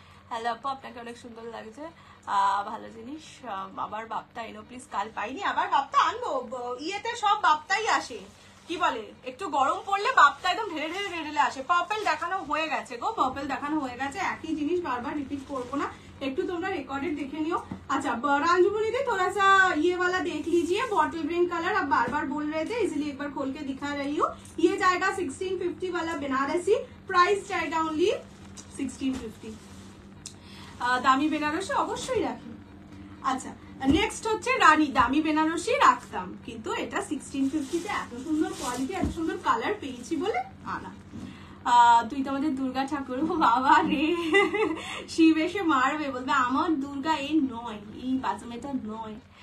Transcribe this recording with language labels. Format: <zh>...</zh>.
<bn>Hello আপু, আপনাকে অনেক সুন্দর লাগছে, ভালো জিনিস। আবার বাপ্তা এনো প্লিজ, কাল পাইনি, আবার বাপ্তা আনবো। ইয়েতে সব বাপ্তাই আসে, কি বলে একটু গরম পড়লে বাপ্তা একদম ঢেলে ঢেলে ঢেলে আসে। পার্পেল দেখানো হয়ে গেছে গো, পার্পেল দেখানো হয়ে গেছে, একই জিনিস বারবার রিপিট করবো না, একটু তোমরা রেকর্ডেড দেখে নিও।</bn> <hi>अच्छा रांझुमनी दी थोड़ा सा ये वाला देख लीजिए, बॉटल ग्रीन कलर, अब बार बार बोल रहे थे इसलिए एक बार खोल के दिखा रही हूँ। ये जाएगा 1650 वाला बनारसी, प्राइस जाएगा ओनली 1650।</hi> <bn>দামি বেনারসি অবশ্যই রাখি। আচ্ছা নেক্সট হচ্ছে রানী, দামি বেনারসি রাখতাম, কিন্তু এটা 1650 তে এত সুন্দর কোয়ালিটি, এত সুন্দর কালার পেয়েছি বলে আনা। তুই তো আমাদের দুর্গা ঠাকুর। বাবা রে, শিব এসে মারবে, বলবে আমার দুর্গা এই নয়, এই বাজমেটা নয়।</bn>